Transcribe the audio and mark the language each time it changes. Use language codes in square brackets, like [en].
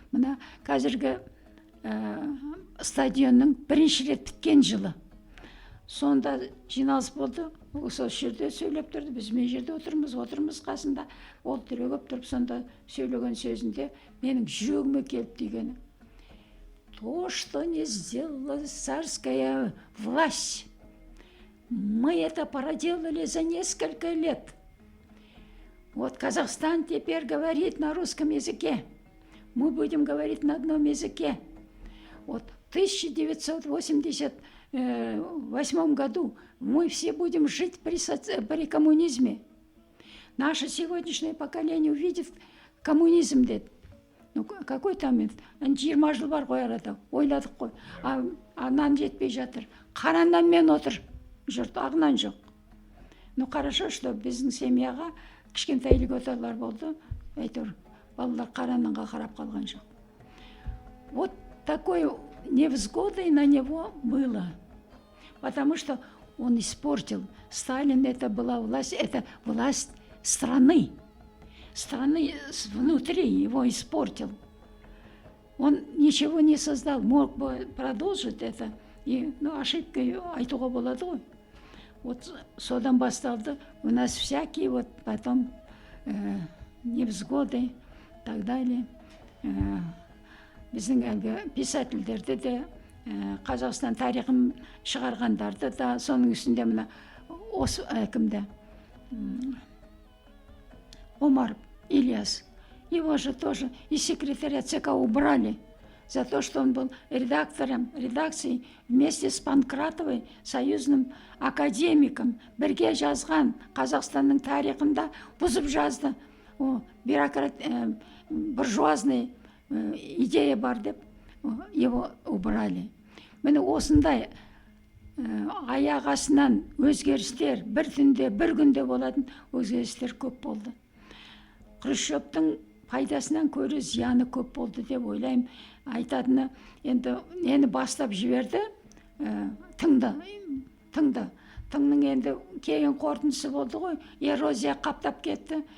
[kk] Мына қазіргі стадионның бірінші рет біткен жылы. Сонда жиналыс болды. Сол жерде сөйлеп тұрды. Біз мен жерде отырмыз қасында. Ол түрегеп тұрып, сонда сөйлеген сөзінде менің жүрегіме келіп дегені. [ru] То, что не сделала царская власть, мы это проделали за несколько лет. Вот Казахстан теперь говорит на русском языке. Мы будем говорить на одном языке. Вот в 1988 году мы все будем жить при коммунизме. Наше сегодняшнее поколение увидит коммунизм, деді. Ну, какой там, [kk] 20 жыл бар ғой арада, ойладық қой. Нан жетпей жатыр. Қара нанмен отыр, жұрт, ағынан жоқ. [ru] Ну, хорошо, что [kk] біздің семьяға кішкентай льготалар болды. Әйтеуір, балалар қара нанға қарап қалған жоқ. [ru] Вот такой невзгодой на него было. Потому что он испортил. Сталин это была власть, это власть страны. Страны внутри его испортил. Он ничего не создал, мог бы продолжить это. [kk] И, ошибкой айтуға болады ғой. Вот содан басталды. [ru] У нас всякие вот потом невзгоды и так далее. [kk] Біздің әлгі писательдерді де, Қазақстан тарихын шығарғандарды да, соның үстінде мына осы кімді Омаров Ильяс. [ru] Его же тоже из секретаря ЦК убрали за то, что он был редактором редакции вместе с Панкратовой, союзным академиком. [kk] Бірге жазған Қазақстанның тарихында бұзып жазды. [ru] Бюрократ, буржуазный идея [kk] бар деп, [ru] его убрали. [kk] Міне осындай аяқ астынан өзгерістер, бір түнде, бір күнде болатын өзгерістер көп болды. Хрущевтің пайдасынан көрі зияны көп болды деп ойлаймын. Айтатыны, енді нені бастап жіберді, тыңның енді кейін қорытындысы болды ғой, эрозия қаптап кетті.